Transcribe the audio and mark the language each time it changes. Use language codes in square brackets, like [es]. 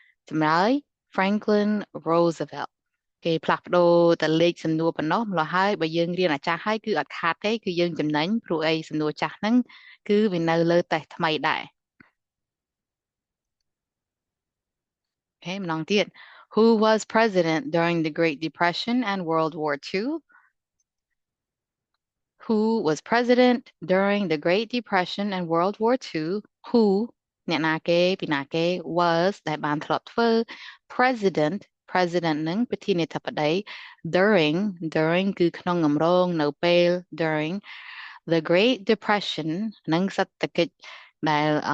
[km] ចម្លើយ Franklin Roosevelt គេផ្លាស់ប្ដូរតែលេខសំណួរប៉ុណ្ណោះម្ល៉េះហើយបើយើងរៀនអាចារ្យហើយគឺអត់ខាតទេគឺយើងចំណេញព្រោះអីសំណួរចាស់ហ្នឹងគឺវានៅលើតេស្តថ្មីដែរអូខេម្ដងទៀត [en] Who was president during the Great Depression and World War II? Who was president during the Great Depression and World War II? [km] Who អ្នកណាគេពីណាគេ was ដែលបានធ្លាប់ធ្វើ president នឹងប្រធានាធិបតី during គឺក្នុងអំឡុងនៅពេល [en] during the Great Depression [km] និងសេដ្ឋកិច្ចដែល